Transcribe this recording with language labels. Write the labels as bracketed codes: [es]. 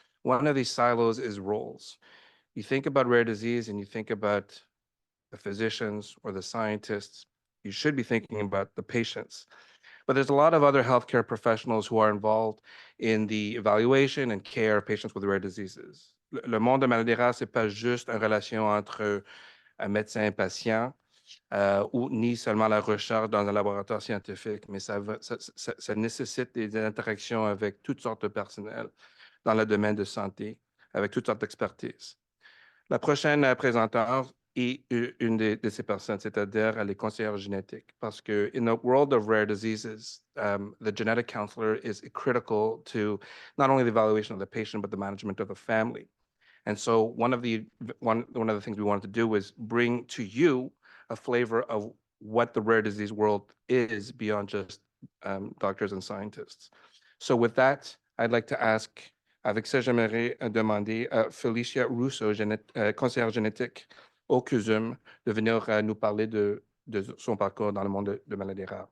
[en] One of these silos is roles. You think about rare disease and you think about the physicians or the scientists. You should be thinking about the patients. But there's a lot of other healthcare professionals who are involved in the evaluation and care of patients with rare diseases. [fr] Le monde de maladies rares, c'est pas juste une relation entre un médecin et patient, ou ni seulement la recherche dans un laboratoire scientifique, mais ça nécessite des interactions avec toutes sortes de personnels dans le domaine de santé, avec toutes sortes d'expertises. La prochaine présentante est une de ces personnes, c'est-à-dire les conseillères génétiques, parce que [en] in the world of rare diseases, the genetic counselor is critical to not only the evaluation of the patient, but the management of the family. And so one of the things we wanted to do was bring to you a flavor of what the rare disease world is beyond just doctors and scientists. So with that, I'd like to ask, [fr] avec ça, j'aimerais demander à Felicia Russo, conseillère génétique au CUSUM, de venir nous parler de son parcours dans le monde de maladies rares.